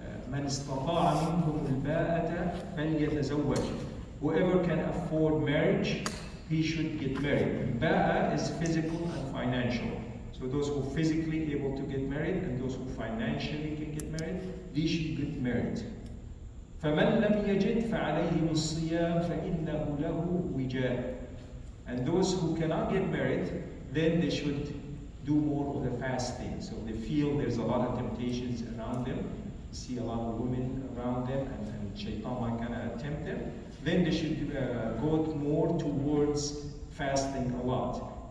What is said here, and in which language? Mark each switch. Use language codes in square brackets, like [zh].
[ar] من استطاع منكم الباءة فليتزوج. [en] Whoever can afford marriage, he should get married. Ba'a is physical and financial. So those who are physically able to get married and those who financially can get married, they should get married. [ar] فمن لم يجد فعليه الصيام فإنه له وجاء. [en] And those who cannot get married, then they should do more of the fasting. So they feel there's a lot of temptations around them. You see a lot of women around them, and shaitan might kind of tempt them. Then they should go more towards fasting a lot.